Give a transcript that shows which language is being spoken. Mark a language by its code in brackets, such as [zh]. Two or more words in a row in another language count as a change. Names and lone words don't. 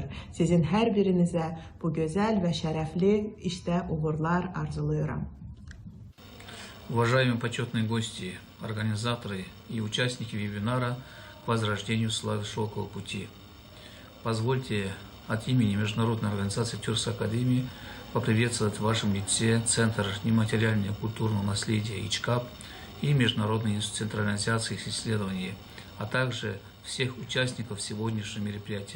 [tr] Sizin her birinize bu güzel ve şerefli işte uğurlar arzuluyorum. [ru] Уважаемые почетные гости, организаторы и участники вебинара к возрождению славы шелкового пути. Позвольте от имени Международной организации Тюркской академии поприветствовать в вашем лице Центр нематериального культурного наследия ICHCAP и Международный институт централизации и исследований, а также всех участников сегодняшнего мероприятия.